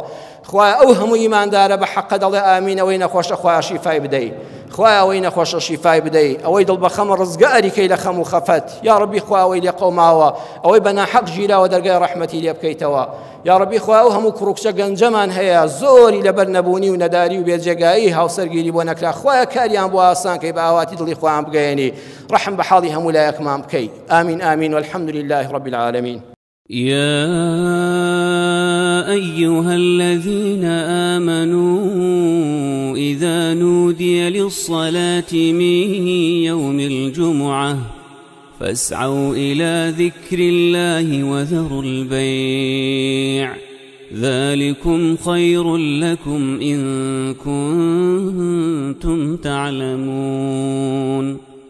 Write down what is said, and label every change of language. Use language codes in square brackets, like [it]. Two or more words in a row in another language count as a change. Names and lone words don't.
[ckb] خوا ئەو هەموو ئیماندارە بە حەقە دەڵێ ئامین ئەوەی نەخۆشە خوا شیفای بدەی خوا ئەوەی نەخۆشە شیفای بدەی ئەوەی دڵ بە خەم ڕزگاریکەی لە خەم و خەفەت یا ڕەبی خوا ئەوەی لێ قەوماوە ئەوەی بە ناحەق ژیراوە دەرگای ڕەحمەتی لێ بکەیتەوە یا ڕەبی خوا ئەو هەموو کوڕکچە گەنجەمان هەیە زۆری لەبەر نەبوونی و نەداری و بێجێگایی هاوسەرگیری بۆ نەکرا خوایە کاریان بۆ ئاسان کەی بە ئاواتی دڵی خۆیان بگەیەنی ڕەحم بە حاڵی هەموو لایەکمان بکەی ئامین ئامین [ar] والحەمد لله رب العالمین يا أيها الذين آمنوا إذا نودي للصلاة من يوم الجمعة فاسعوا إلى ذكر الله وذروا البيع ذلكم خير لكم إن كنتم تعلمون